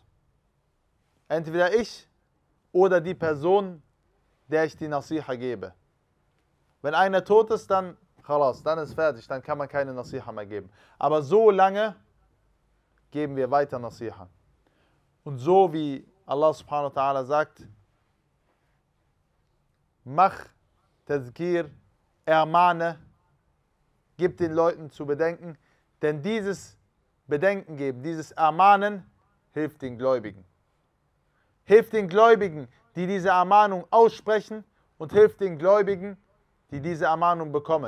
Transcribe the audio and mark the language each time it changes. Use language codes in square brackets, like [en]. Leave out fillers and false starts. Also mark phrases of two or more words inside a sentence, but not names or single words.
[de] Entweder ich oder die Person, der ich die Nasiha gebe. Wenn einer tot ist, dann khalas, dann ist fertig, dann kann man keine Nasiha mehr geben. Aber so lange geben wir weiter Nasiha. Und so wie [ar] الله سبحانه وتعالى [de] sagt, mach Tazkir, ermahne, gib den Leuten zu bedenken, denn dieses Bedenken geben, dieses Ermahnen hilft den Gläubigen. Hilft den Gläubigen, die diese Ermahnung aussprechen und hilft den Gläubigen, die diese Ermahnung bekommen.